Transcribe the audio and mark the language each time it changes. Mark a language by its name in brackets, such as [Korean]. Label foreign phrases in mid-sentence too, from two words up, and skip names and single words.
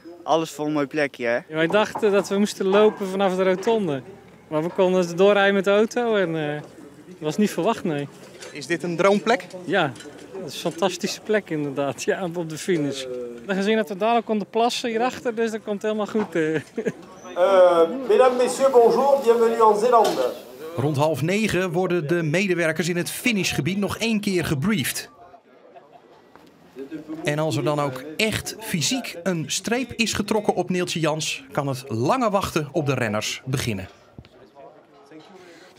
[Dutch] Alles voor een mooi plekje, hè? Ja, wij dachten dat we moesten lopen vanaf de rotonde. Maar we konden doorrijden met de auto en dat was niet verwacht, nee. Is dit een droomplek? Ja, dat is een fantastische plek inderdaad, ja, op de finish. Dan gezien dat we daar ook konden plassen hierachter, dus dat komt helemaal goed. [French] Mesdames, messieurs, bonjour, bienvenue en Zélande. [Dutch] Rond 8:30 worden de medewerkers in het finishgebied nog 1 keer gebriefd. En als er dan ook echt fysiek een streep is getrokken op Neeltje Jans, kan het lange wachten op de renners beginnen.